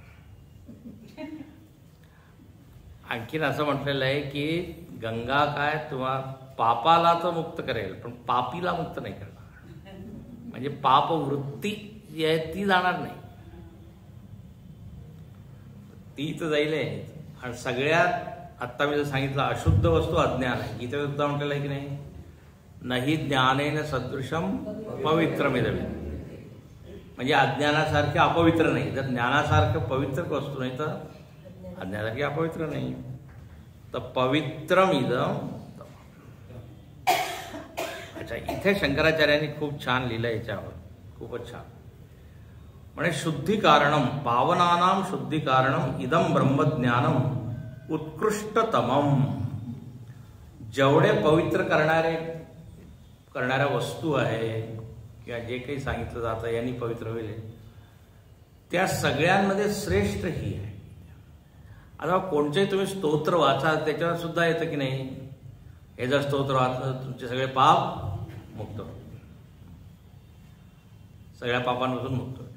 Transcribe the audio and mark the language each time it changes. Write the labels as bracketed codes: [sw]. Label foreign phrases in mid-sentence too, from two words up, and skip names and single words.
[mr] आणखीन असं म्हटलेलं आहे की गंगा काय तुम्हा पापाला तर मुक्त करेल, पण पापीला मुक्त नाही करणार. म्हणजे पाप वृत्ती जी आहे ती जाणार नाही, ती तर जाईल. आणि सगळ्यात आत्ता मी जर सांगितलं अशुद्ध वस्तू अज्ञान आहे. गीतेत सुद्धा म्हटलेलं आहे की नाही, नाही [sa] ज्ञानेन सदृशम पवित्रमिदं. [mr] म्हणजे अज्ञानासारखे अपवित्र नाही. जर ज्ञानासारखं पवित्र वस्तू नाही तर अज्ञानासारखी अपवित्र नाही. तर पवित्रमिदं. अच्छा, इथे शंकराचार्यांनी खूप छान लिहिलं याच्यावर, खूपच छान. [sa] म्हणजे शुद्धीकारणम, पावनानाम शुद्धीकारणम इदम ब्रह्मज्ञानम उत्कृष्टतमम. [mr] जेवढे पवित्र करणाऱ्या वस्तू आहे किंवा जे काही सांगितलं जातं यांनी पवित्र होईल, त्या सगळ्यांमध्ये श्रेष्ठ ही आहे. आता कोणतेही तुम्ही स्तोत्र वाचा, त्याच्यावर सुद्धा येतं की नाही, हे जर स्तोत्र वाचलं तुमचे सगळे पाप मुक्त होतील, सगळ्या पापांपासून मुक्त होतील.